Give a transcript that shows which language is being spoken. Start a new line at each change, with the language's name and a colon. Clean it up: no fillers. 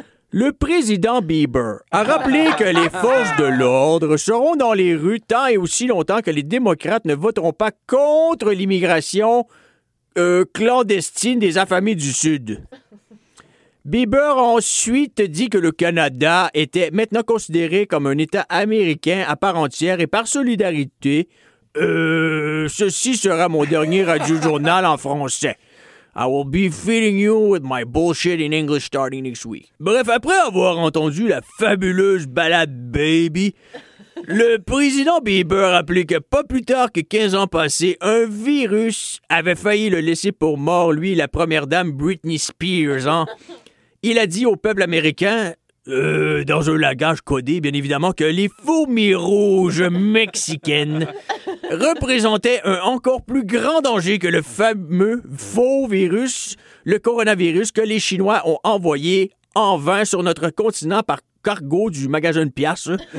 French: Le président Bieber a rappelé que les forces de l'ordre seront dans les rues tant et aussi longtemps que les démocrates ne voteront pas contre l'immigration clandestine des affamés du Sud. Bieber a ensuite dit que le Canada était maintenant considéré comme un État américain à part entière et par solidarité, ceci sera mon dernier radio-journal en français.
English: I will be feeding you with my bullshit in English starting next week.
French: Bref, après avoir entendu la fabuleuse balade Baby, le président Bieber a rappelé que pas plus tard que 15 ans passés, un virus avait failli le laisser pour mort, lui et la première dame Britney Spears, hein. Il a dit au peuple américain, dans un langage codé, bien évidemment, que les fourmis rouges mexicaines représentaient un encore plus grand danger que le fameux faux virus, le coronavirus, que les Chinois ont envoyé en vain sur notre continent par cargo du magasin de pièces.